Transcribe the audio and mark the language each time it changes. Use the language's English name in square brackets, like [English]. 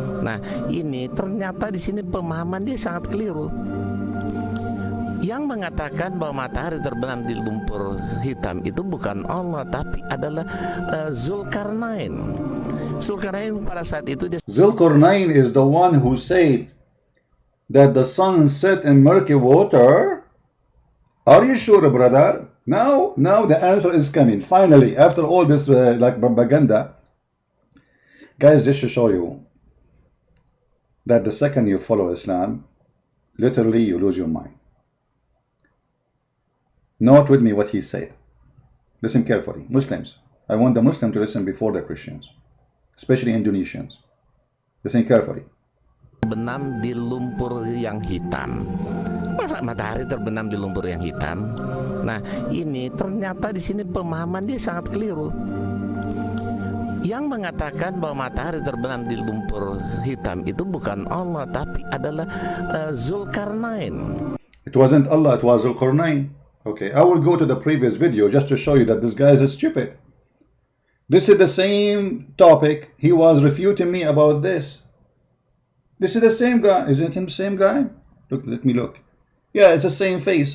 [Indonesian] Nah, ini ternyata di sini pemahaman dia sangat keliru. Yang mengatakan bahwa matahari terbenam di lumpur hitam itu bukan Allah, tapi adalah Zulkarnain. Zulkarnain pada saat itu dia [English] Zulkarnain is the one who said that the sun set in murky water. Are you sure, brother? Now the answer is coming. Finally, after all this like propaganda. Guys, just to show you, that the second you follow Islam, literally you lose your mind. Note with me what he said. Listen carefully. Muslims, I want the Muslim to listen before the Christians, especially Indonesians. Listen carefully. [Indonesian] Terbenam di lumpur yang hitam. Masa matahari terbenam di lumpur yang hitam? Nah, ini ternyata di sini pemahaman dia sangat keliru. Yang mengatakan bahwa matahari terbenam di lumpur hitam itu bukan Allah, tapi adalah Zulkarnain. [English] It wasn't Allah, it was Zulkarnain. Okay, I will go to the previous video just to show you that this guy is stupid. This is the same topic. He was refuting me about this. This is the same guy. Isn't it the same guy? Look, let me look. Yeah, it's the same face.